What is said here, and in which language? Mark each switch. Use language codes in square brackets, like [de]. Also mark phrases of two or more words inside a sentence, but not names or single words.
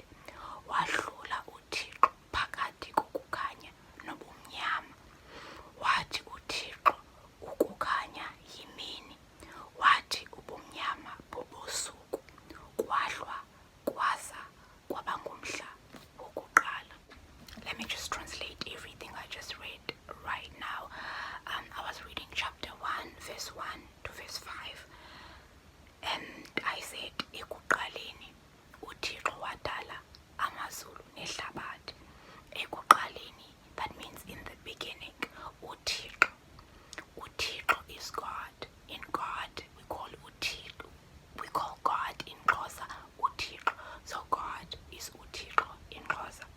[xh] Wadlula uThixo phakathi kokukhanya nobumnyama. Wathi uThixo, ukukhanya yimini, wathi ubumnyama bubusuku. Kwahlwa kwasa kwaba ngumhla wokuqala. [en] Let me just translate everything I just read right now. I was reading chapter 1, verse 1 to verse 5. And I said, [xh] ekuqaleni uThixo wadala amazulu nehlabathi. Ekuqaleni, [en] that means in the beginning. uThixo. uThixo is God. In God, we call uThixo. We call God in Xhosa uThixo. So God is uThixo in Xhosa.